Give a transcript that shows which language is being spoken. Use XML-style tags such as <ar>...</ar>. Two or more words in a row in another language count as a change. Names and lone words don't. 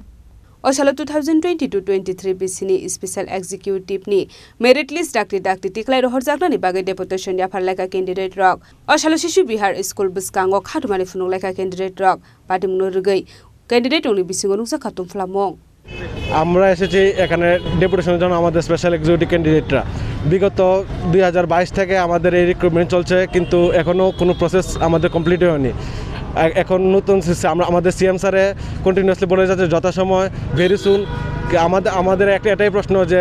<trp>Oshala 2022-23 bisini Special Executive ni merit list dakti declare horzakna ni bagai deputation ya farlaika candidate rock Oshala Shishu Bihar School buskango khatumani funulaika candidate rock party munoragai candidate ni bishingonuk sakhatung flamong</trp> <bn>আমরা এসেছি এখানে ডেপুটেশনের জন্য আমাদের</bn> <en>special executive</en> <bn>ক্যান্ডিডেটরা বিগত 2022 থেকে আমাদের এই রিক্রুটমেন্ট চলছে কিন্তু এখনো কোনো প্রসেস আমাদের কমপ্লিট হয়নি এখন নতুন আমাদের সিএম স্যারে কন্টিনিউয়াসলি বলে যাচ্ছে যথাসময়</bn> <en>very soon</en> <bn>আমাদের একটা এটাই প্রশ্ন যে</bn>